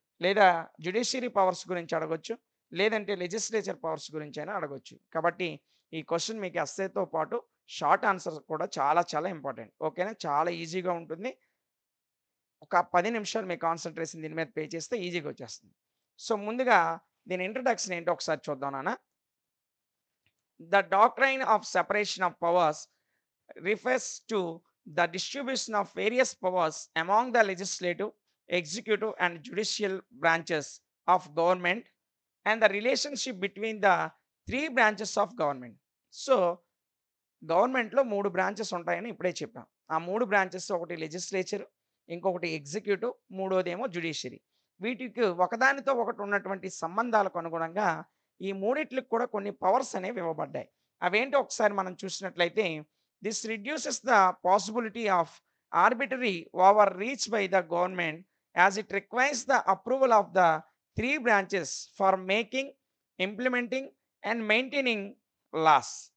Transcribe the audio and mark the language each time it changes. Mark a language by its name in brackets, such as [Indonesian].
[Telugu] లేదా judiciary powers గురించి అడగొచ్చు. లేదంటే లెజిస్లేచర్ పవర్స్ గురించైనా అడగొచ్చు. కాబట్టి ఈ క్వెషన్ మీకు ఎస్సేతో పాటు షార్ట్ ఆన్సర్స్ కూడా చాలా చాలా ఇంపార్టెంట్. ఓకేనా? చాలా ఈజీగా ఉంటుంది. ఒక 10 నిమిషాలు మీ కాన్సంట్రేషన్ దీని మీద పే చేస్తే ఈజీగా వచ్చేస్తుంది. సో, ముందుగా దీని ఇంట్రడక్షన్ ఏంటో ఒకసారి చూద్దాం నాన్న. [English] The doctrine of separation of powers refers to the distribution of various powers among the legislative, executive, and judicial branches of government and the relationship between the three branches of government. [Telugu] So, గవర్నమెంట్‌లో 3 branches ఉంటాయని ఇప్పుడే చెప్పాం. ఆ 3 branches ఒకటి legislature, ఇంకొకటి executive, మూడోదేమో judiciary. వీటికి ఒకదానితో ఒకటి ఉన్నటువంటి సంబంధాలకు అనుగుణంగా ఈ మూడిట్లికి కూడా కొన్ని పవర్స్ అనేవి ఇవ్వబడ్డాయి. అవేంటో ఒకసారి మనం చూసినట్లయితే [English] This reduces the possibility of arbitrary overreach by the government as it requires the approval of the 3 branches for making, implementing and maintaining laws.